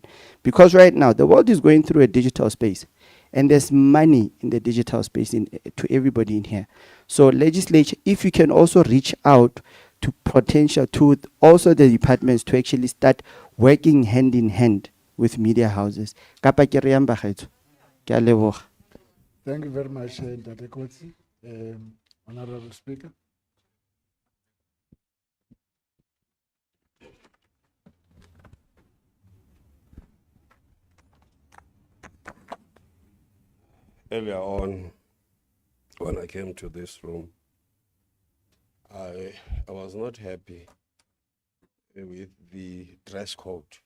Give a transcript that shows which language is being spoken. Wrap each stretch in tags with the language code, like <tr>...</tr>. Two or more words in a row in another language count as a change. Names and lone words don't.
<en>Because right now, the world is going through a digital space, and there's money in the digital space to everybody in here. So legislature, if you can also reach out to to also the departments to actually start working hand in hand with media houses.</en> <tn>Kapa ke re yang bagaetsho. Ke a leboga.</tn> <en>Thank you very much, Ntate Kotsi. Honorable Speaker. Earlier on, when I came to this room, I was not happy with the dress code.</en>